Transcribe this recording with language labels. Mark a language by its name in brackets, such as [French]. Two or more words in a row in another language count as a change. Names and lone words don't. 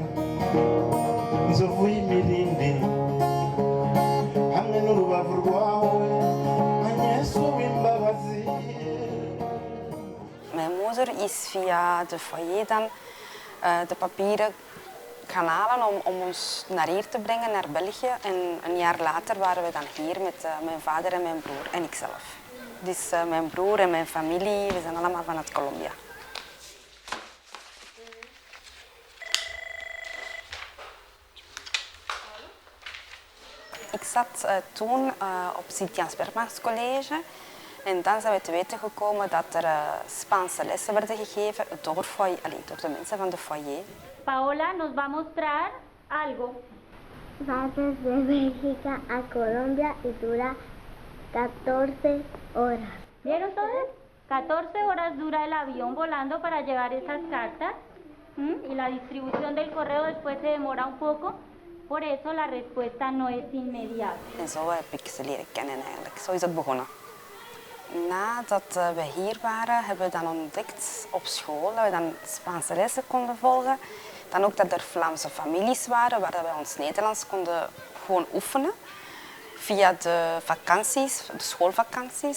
[Kinyarwanda] nzovu y'imilindi hamwe n'urubavu rwawe Yesu w'imbabazi. [Dutch] Mijn moeder is via de foyer dan de papieren gaan halen om ons naar hier te brengen, naar België. En een jaar later waren we dan hier met mijn vader en mijn broer en ikzelf. Dus mijn broer en mijn familie, we zijn allemaal vanuit Colombia. Ik zat toen op Sint-Jans Bergmans College en dan zijn we te weten gekomen dat er Spaanse lessen werden gegeven door de mensen van de foyer. [Spanish] Paola nos va a mostrar algo. Va desde Bélgica a Colombia y dura 14 horas. ¿Vieron todos? 14 horas dura el avión volando para llevar esas cartas. Y la distribución del correo después se demora un poco. Por eso la respuesta no es inmediata. [Dutch] En zo heb ik ze leren kennen eigenlijk. Zo is het begonnen. Nadat we hier waren, hebben we dan ontdekt op school dat we dan Spaanse lessen konden volgen. Dan ook dat er Vlaamse families waren waar we ons Nederlands konden gewoon oefenen. Via de vakanties, de schoolvakanties.